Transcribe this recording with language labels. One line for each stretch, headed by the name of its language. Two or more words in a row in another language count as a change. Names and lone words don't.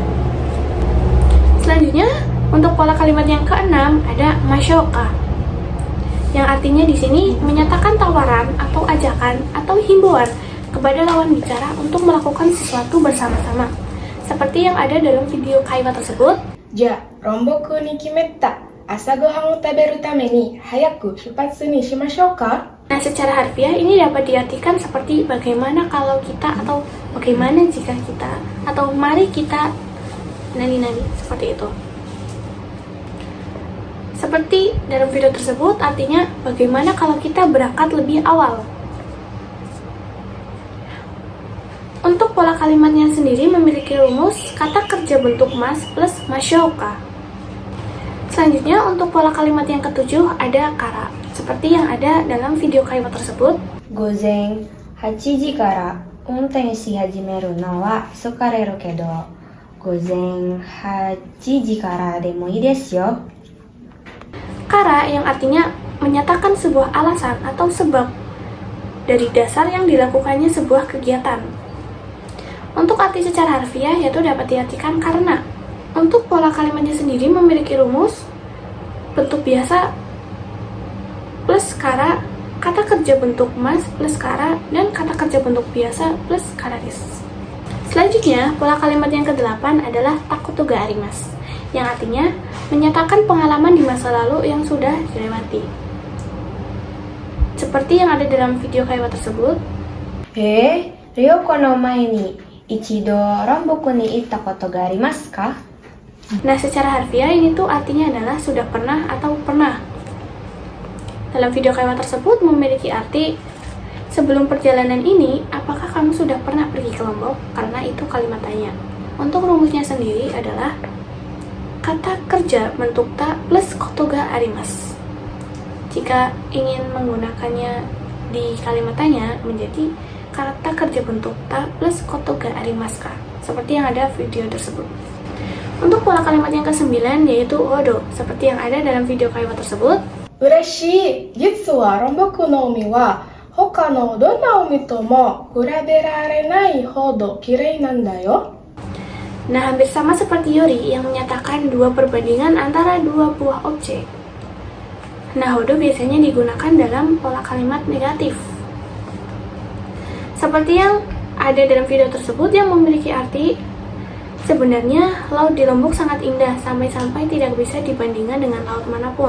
Indonesian: Selanjutnya, untuk pola kalimat yang keenam ada masyoka, yang artinya di sini menyatakan tawaran atau ajakan atau himbauan kepada lawan bicara untuk melakukan sesuatu bersama-sama. Seperti yang ada dalam video kalimat tersebut.
Japanese: Ja, ロンボクにきめった. 朝ご飯を食べるために早く出発にしましょうか?
Indonesian: Nah, secara harfiah ini dapat diartikan seperti bagaimana kalau kita, atau bagaimana jika kita, atau mari kita nani-nani, seperti itu. Seperti dalam video tersebut, artinya bagaimana kalau kita berangkat lebih awal. Untuk pola kalimatnya sendiri memiliki rumus kata kerja bentuk mas plus masyoka. Selanjutnya, untuk pola kalimat yang ketujuh ada kara, seperti yang ada dalam video kalimat tersebut.
Japanese: Gozen 8時から運転し始めるのは疲れるけど、午前8時からでもいいですよ。
Indonesian: Kara yang artinya menyatakan sebuah alasan atau sebab dari dasar yang dilakukannya sebuah kegiatan. Untuk arti secara harfiah yaitu dapat diartikan karena. Untuk pola kalimatnya sendiri memiliki rumus bentuk biasa plus kara, kata kerja bentuk mas plus kara, dan kata kerja bentuk biasa plus kararis. Selanjutnya, pola kalimat yang ke-8 adalah
Japanese: たくとがあります,
Indonesian: yang artinya menyatakan pengalaman di masa lalu yang sudah dilewati. Seperti yang ada dalam video kalimat tersebut.
Japanese: 旅行の前に一度ロンボクに行ったことがありますか?
Indonesian: Nah, secara harfiah ini tuh artinya adalah sudah pernah atau pernah. Dalam video kalimat tersebut memiliki arti sebelum perjalanan ini, apakah kamu sudah pernah pergi ke Lombok? Karena itu kalimat tanya. Untuk rumusnya sendiri adalah kata kerja bentuk ta plus
Japanese: ことがあります.
Indonesian: Jika ingin menggunakannya di kalimat tanya menjadi kata kerja bentuk ta plus
Japanese: ことがありますか,
Indonesian: seperti yang ada video tersebut. Untuk pola kalimat yang ke-9 yaitu hodo, seperti yang ada dalam video kalimat tersebut.
Japanese: 嬉しい、実はロンボクの海は他のどんな海とも比べないほど綺麗なんだよ.
Indonesian: Nah, hampir sama seperti Yuri yang menyatakan dua perbandingan antara dua buah objek. Nah, hodo biasanya digunakan dalam pola kalimat negatif. Seperti yang ada dalam video tersebut yang memiliki arti sebenarnya laut di Lombok sangat indah sampai-sampai tidak bisa dibandingkan dengan laut manapun.